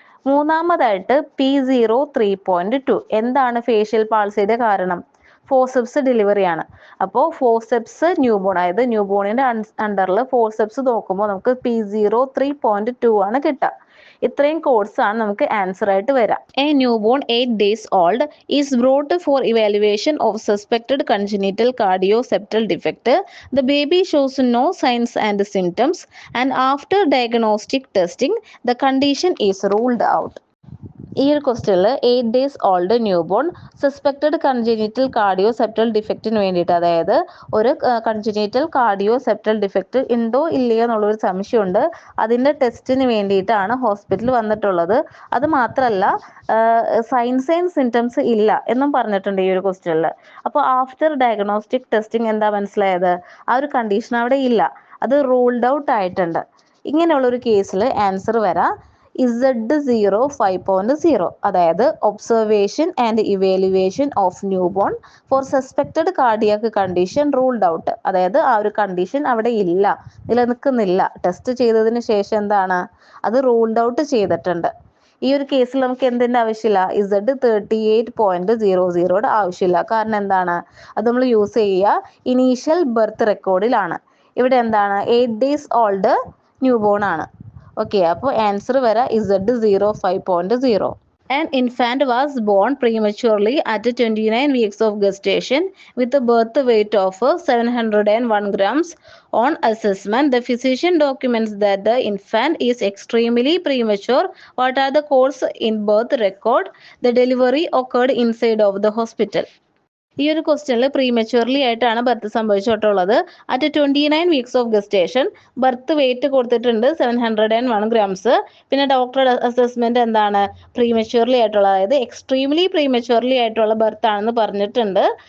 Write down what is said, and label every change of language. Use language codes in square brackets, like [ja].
[ml] മൂന്നാമതായിട്ട് P03.2. എന്താണ് facial പാൾസിയുടെ കാരണം? ഫോർസെപ്സ് ഡെലിവറിയാണ്. അപ്പോൾ ഫോർസെപ്സ് ന്യൂബോൺ, അതായത് ന്യൂബോണിൻ്റെ അണ്ടറിൽ ഫോർസെപ്സ് നോക്കുമ്പോൾ നമുക്ക് P03.2 ആണ് കിട്ടുക. ഇത്രയും കോഡ്സ് ആണ് നമുക്ക് ആൻസർ ആയിട്ട് വരാം. [en] A newborn 8 days old is brought for evaluation of suspected congenital cardioceptal defect. The baby shows no signs and symptoms, and after diagnostic testing, the condition is ruled out. [ml] ഈ ഒരു ക്വസ്റ്റ്യനിൽ [en] 8 days old newborn [ml] suspected കൺജനീറ്റൽ കാർഡിയോസെപ്റ്റൽ ഡിഫക്റ്റിന് വേണ്ടിയിട്ട്, അതായത് ഒരു കൺജനീറ്റൽ കാർഡിയോസെപ്റ്റൽ defect ഉണ്ടോ ഇല്ലയോ എന്നുള്ളൊരു സംശയമുണ്ട്. അതിൻ്റെ ടെസ്റ്റിന് വേണ്ടിയിട്ടാണ് ഹോസ്പിറ്റലിൽ വന്നിട്ടുള്ളത്. അത് മാത്രമല്ല സൈൻസ് ആൻഡ് സിംറ്റംസ് ഇല്ല എന്നും പറഞ്ഞിട്ടുണ്ട് ഈ ഒരു ക്വസ്റ്റ്യനിൽ. അപ്പോൾ [en] after diagnostic testing [ml] എന്താ മനസ്സിലായത്? ആ ഒരു കണ്ടീഷൻ അവിടെ ഇല്ല, അത് റൂൾഡ് ഔട്ട് ആയിട്ടുണ്ട്. ഇങ്ങനെയുള്ളൊരു കേസിൽ ആൻസർ വരാം Z05.0, അതായത് [en] Observation and evaluation of new born for suspected cardiac condition ruled out. [ml] അതായത് ആ ഒരു കണ്ടീഷൻ അവിടെ ഇല്ല, നിലനിൽക്കുന്നില്ല. ടെസ്റ്റ് ചെയ്തതിന് ശേഷം എന്താണ്, അത് റൂൾഡ് ഔട്ട് ചെയ്തിട്ടുണ്ട്. ഈ ഒരു കേസിൽ നമുക്ക് എന്തിൻ്റെ ആവശ്യമില്ല? Z38.00 ആവശ്യമില്ല. കാരണം എന്താണ്, അത് നമ്മൾ യൂസ് ചെയ്യുക ഇനീഷ്യൽ ബർത്ത് റെക്കോർഡിലാണ്. ഇവിടെ എന്താണ്, [en] 8 days old new born [ml] ആണ്. ഓക്കെ, അപ്പോൾ ആൻസർ വരാം Z05.0. [en] An infant was born prematurely at 29 weeks of gestation with a birth weight of 701 grams. On assessment, the physician documents that the infant is extremely premature. What are the codes in birth record? The delivery occurred inside of the hospital. [ml] ഈ ഒരു ക്വസ്റ്റ്യനിൽ പ്രീമച്യൂർലി ആയിട്ടാണ് birth സംഭവിച്ചിട്ടുള്ളത്. [en] At 29 weeks of gestation. [ml] Birth wait കൊടുത്തിട്ടുണ്ട് 701 grams. പിന്നെ ഡോക്ടറുടെ assessment എന്താണ്, പ്രീമച്യൂർലി ആയിട്ടുള്ള, അതായത് എക്സ്ട്രീംലി പ്രീമച്യൂർലി ആയിട്ടുള്ള ബർത്ത് ആണെന്ന് പറഞ്ഞിട്ടുണ്ട്.